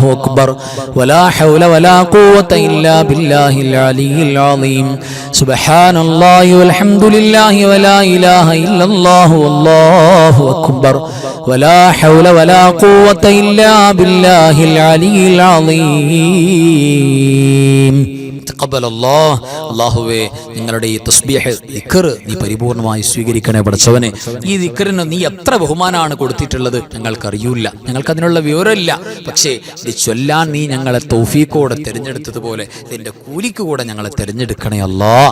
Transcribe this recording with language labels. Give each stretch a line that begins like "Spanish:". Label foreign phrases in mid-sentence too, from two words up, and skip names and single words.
Arabic: أكبر ولا حول ولا قوة إلا بالله العلي العظيم سبحان الله والحمد لله ولا إله إلا الله والله أكبر ولا حول ولا قوة إلا بالله العلي العظيم
Malayalam: അല്ലാഹുവേ നിങ്ങളുടെ ഈ തസ്ബീഹ് ദിക്ർ നീ പരിപൂർണമായി സ്വീകരിക്കണേ പടച്ചവനെ. ഈ ദിക്റിന് നീ എത്ര ബഹുമാനമാണ് കൊടുത്തിട്ടുള്ളത് ഞങ്ങൾക്കറിയില്ല, ഞങ്ങൾക്ക് അതിനുള്ള വിവരമില്ല. പക്ഷേ ഇത് ചൊല്ലാൻ നീ ഞങ്ങളെ തൗഫീഖോടെ തിരഞ്ഞെടുത്തതുപോലെ ഇതിന്റെ കൂലിക്ക് കൂടെ ഞങ്ങളെ തിരഞ്ഞെടുക്കണേ അല്ലാഹ്.